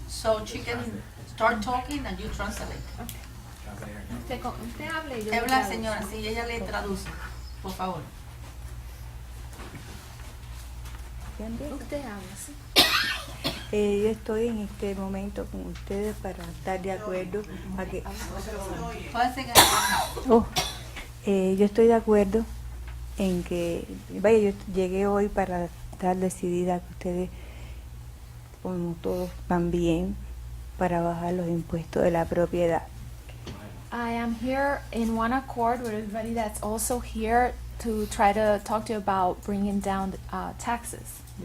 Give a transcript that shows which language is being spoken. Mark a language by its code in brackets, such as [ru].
[en] So she can start talking and you translate. [es] Usted hable y yo le Habla, traduzco. señora, sí, ella le traduce. Por favor. Usted habla, sí. Yo estoy en este momento con ustedes para estar de acuerdo a que Pueden seguir. yo estoy de acuerdo en que, vaya, yo llegué hoy para estar decidida que ustedes como todos van bien para bajar los impuestos de la propiedad. [en] I am here in one accord with everybody that's also here to try to talk to you about bringing down taxes.